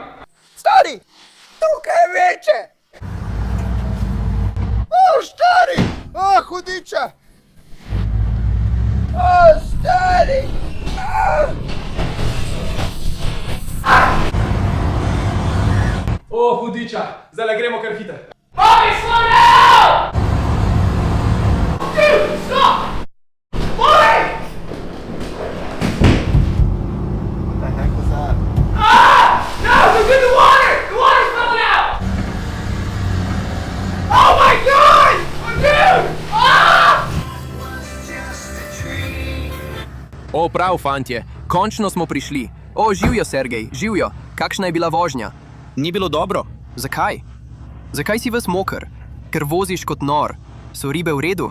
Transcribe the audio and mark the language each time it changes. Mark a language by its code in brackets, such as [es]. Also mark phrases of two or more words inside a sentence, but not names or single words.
[sl] Stari, tukaj je večje! Stari! Hudiča! Stari! Hudiča, zdaj gremo kar hiter. [en] Bobby, slow down! Dude, stop! Bobby! What the heck was that? No, it's in the water! The water's coming out! Oh my god! Dude! [sl] O, prav, fantje, končno smo prišli. O, živjo, Sergej, živjo. Kakšna je bila vožnja? Ni bilo dobro. Zakaj? Zakaj si ves moker? Ker voziš kot nor. So ribe v redu?